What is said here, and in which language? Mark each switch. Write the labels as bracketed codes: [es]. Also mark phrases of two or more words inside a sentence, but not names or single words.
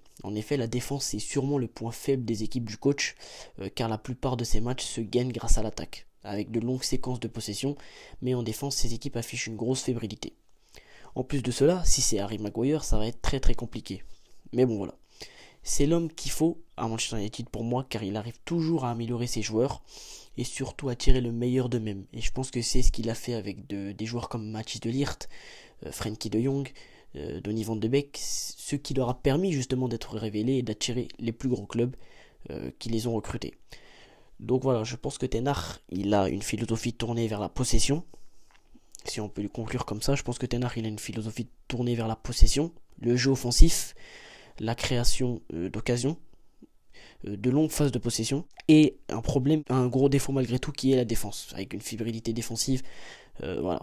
[fr] En effet, la défense est sûrement le point faible des équipes du coach, car la plupart de ces matchs se gagnent grâce à l'attaque, avec de longues séquences de possession, mais en défense, ces équipes affichent une grosse fébrilité. En plus de cela, si c'est Harry Maguire, ça va être très compliqué. Mais bon voilà. C'est l'homme qu'il faut à Manchester United pour moi, car il arrive toujours à améliorer ses joueurs et surtout à tirer le meilleur d'eux-mêmes. Et je pense que c'est ce qu'il a fait avec des joueurs comme Matthijs de Ligt, Frenkie de Jong, Donny van de Beek, ce qui leur a permis justement d'être révélés et d'attirer les plus grands clubs qui les ont recrutés. Donc voilà, je pense que Ten Hag, il a une philosophie tournée vers la possession. Si on peut le conclure comme ça, je pense que Ten Hag, il a une philosophie tournée vers la possession, le jeu offensif, la création d'occasions, de longues phases de possession et un gros défaut malgré tout qui est la défense avec une fébrilité défensive, voilà.